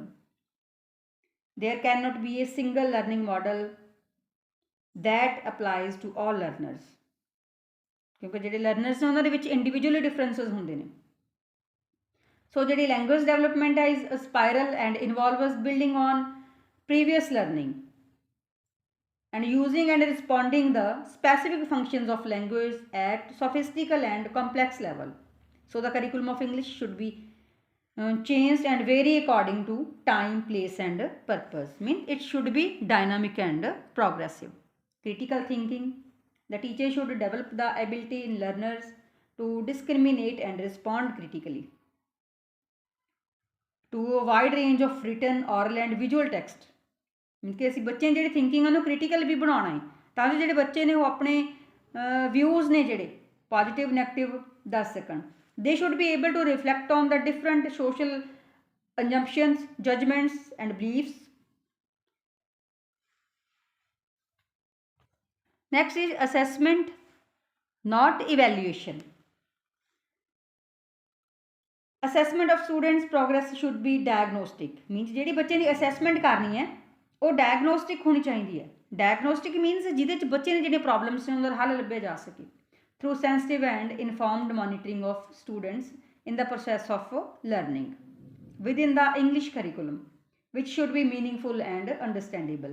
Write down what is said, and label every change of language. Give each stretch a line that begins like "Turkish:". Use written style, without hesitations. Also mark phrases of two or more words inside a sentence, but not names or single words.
English: There can not be a single learning model that applies to all learners,
Punjabi: ਕਿਉਂਕਿ ਜਿਹੜੇ ਲਰਨਰਸ ਨੇ ਉਹਨਾਂ ਦੇ ਵਿੱਚ ਇੰਡੀਵਿਜੂਅਲੀ ਡਿਫਰੈਂਸਿਸ ਹੁੰਦੇ ਨੇ।
English: So ਜਿਹੜੀ language development ਹੈ is a spiral and involves building on previous learning and using and responding the specific functions of language at sophistical and complex level. So the curriculum of English should be changed and vary according to time, place and purpose. Mean it should be dynamic and progressive. Critical thinking. The teacher should develop the ability in learners to discriminate and respond critically to a wide range of written, oral and visual text.
Punjabi: ਕਿ ਅਸੀਂ ਬੱਚਿਆਂ ਦੀ ਜਿਹੜੀ ਥਿੰਕਿੰਗ ਉਹਨੂੰ ਕ੍ਰਿਟੀਕਲ ਵੀ ਬਣਾਉਣਾ ਹੈ ਤਾਂ ਜੋ ਜਿਹੜੇ ਬੱਚੇ ਨੇ ਉਹ ਆਪਣੇ ਵਿਊਜ਼ ਨੇ ਜਿਹੜੇ
English: positive negative
Punjabi: ਦੱਸ ਸਕਣ।
English: They should be able to reflect on the different social assumptions, judgments and beliefs. Next is assessment, not evaluation. Assessment of students' progress should be diagnostic.
Punjabi: Means ਜਿਹੜੀ ਬੱਚੇ ਦੀ ਅਸੈਸਮੈਂਟ ਕਰਨੀ ਹੈ ਉਹ ਡਾਇਗਨੋਸਟਿਕ ਹੋਣੀ ਚਾਹੀਦੀ ਹੈ।
English: diagnostic means
Punjabi: ਜਿਹਦੇ 'ਚ ਬੱਚੇ ਨੇ ਜਿਹੜੇ ਪ੍ਰੋਬਲਮਸ ਨੇ ਉਹਨਾਂ ਦਾ ਹੱਲ ਲੱਭਿਆ ਜਾ ਸਕੇ
English: through sensitive and informed monitoring of students in the process of learning within the English curriculum ਵਿਚ should be meaningful and understandable।